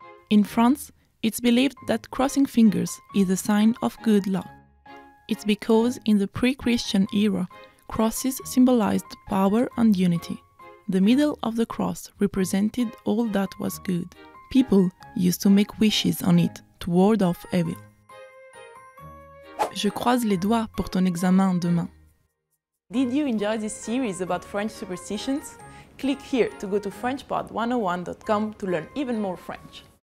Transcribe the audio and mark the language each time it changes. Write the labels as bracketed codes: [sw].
[en] In France, it's believed that crossing fingers is a sign of good luck. It's because in the pre-Christian era, crosses symbolized power and unity. The middle of the cross represented all that was good. People used to make wishes on it to ward off evil. [fr] Je croise les doigts pour ton examen demain. [en] Did you enjoy this series about French superstitions? Click here to go to FrenchPod101.com to learn even more French.